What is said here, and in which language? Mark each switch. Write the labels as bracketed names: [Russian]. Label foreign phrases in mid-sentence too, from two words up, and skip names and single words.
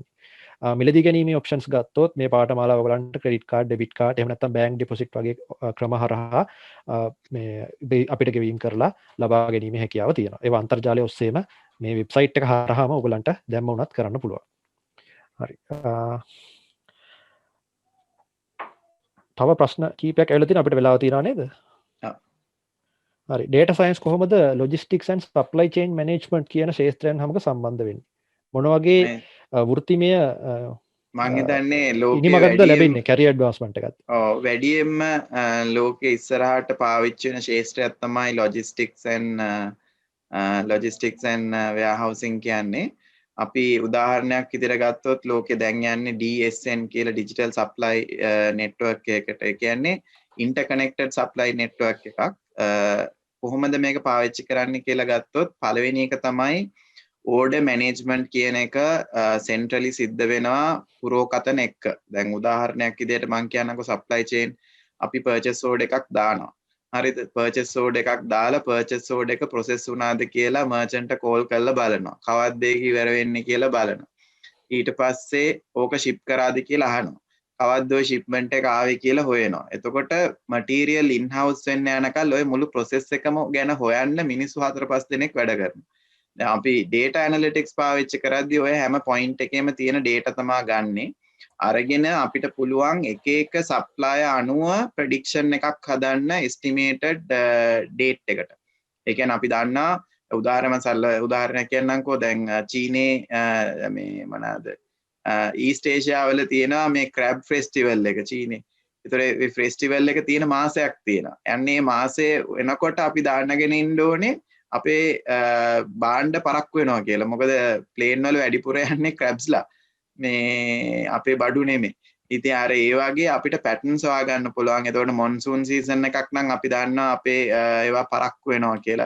[Sinhala] මිලදී ගැනීමේ ඔප්ෂන්ස් ගත්තොත් මේ පාඨමාලාව ඔයගලන්ට [English] credit card, debit card, [Sinhala] එහෙම නැත්නම් [English] bank deposit [Sinhala] වගේ ක්‍රම හරහා මේ අපිට ගෙවීම් කරලා ලබා ගැනීමේ හැකියාව තියෙනවා. ඒවා අන්තර්ජාලය ඔස්සේම මේ වෙබ්සයිට් එක හරහාම ඔයගලන්ට දැම්ම උනත් කරන්න පුළුවන්. හරි. තව ප්‍රශ්න කීපයක් ඇවිල්ලා තියෙනවා අපිට වෙලාව තියනවා නේද? හරි. [English] data science [Sinhala] කොහොමද [English] logistics and supply chain management [Sinhala] කියන ශාස්ත්‍රයන් හැමක සම්බන්ධ වෙන්නේ? මොන වගේ වෘත්තිමය මං හිතන්නේ ලෝකේ ඉනිමකක්ද ලැබෙන්නේ [English] career advancement [Sinhala] එකත්? ඔව් වැඩියෙන්ම ලෝකේ ඉස්සරහට පාවිච්චි වෙන ශාස්ත්‍රයක් තමයි [English] logistics and warehousing [Sinhala] කියන්නේ. අපි උදාහරණයක් විදිහට ගත්තොත් ලෝකේ දැන් යන්නේ DSN කියලා [English] digital supply network [Sinhala] එකකට. ඒ කියන්නේ [English] interconnected supply network [Sinhala] එකක්. කොහොමද මේක පාවිච්චි කරන්න කියලා ගත්තොත් පළවෙනි එක තමයි [English] order management [Sinhala] කියන එක centrally සිද්ධ වෙනවා පුරෝකතන එක්ක. දැන් උදාහරණයක් විදිහට මම කියන්නකෝ [English] supply chain [Sinhala] අපි [English] purchase order [Sinhala] එකක් දානවා. හරිද? [English] purchase order [Sinhala] එකක් දාලා [English] purchase order [Sinhala] එක process වුණාද කියලා [English] merchant call [Sinhala] කරලා බලනවා. කවද්ද ඒක ඉවර වෙන්නේ කියලා බලනවා. ඊට පස්සේ ඕක ship කරාද කියලා අහනවා. කවද්ද ඔය shipment එක ආවේ කියලා හොයනවා. එතකොට [English] material in house [Sinhala] වෙන්න යනකල් ඔය මුළු process එකම ගැන හොයන්න මිනිස්සු 4-5 දෙනෙක් වැඩ කරනවා. දැන් අපි [English] data analytics [Sinhala] පාවිච්චි කරද්දී ඔය හැම point එකේම තියෙන data තමයි ගන්නෙ. අරගෙන අපිට පුළුවන් එක එක supplier අනුව prediction එකක් හදන්න [English] estimated date [Sinhala] එකට. ඒ කියන්නේ අපි දන්නා උදාහරණයක් කියන්නම්කෝ දැන් චීනේ මේ මොනවාද ඊස්ට් ඒෂියා වල තියෙනවා මේ [English] crab festival [Sinhala] එක චීනේ. ඒතර ඒ festival එක තියෙන මාසයක් තියෙනවා. යන්නේ මාසේ වෙනකොට අපි දාන්නගෙන ඉන්න ඕනේ අපේ බාණ්ඩ පරක්කු වෙනවා කියලා. මොකද ප්ලේන් වල වැඩිපුර යන්නේ crabsලා. මේ අපේ බඩු නෙමෙයි. ඉතින් අර ඒ වගේ අපිට පැටර්න්ස් හොයාගන්න පුළුවන්. එතකොට [English] monsoon season [Sinhala] එකක් නම් අපි දන්නවා අපේ ඒවා පරක්කු වෙනවා කියලා.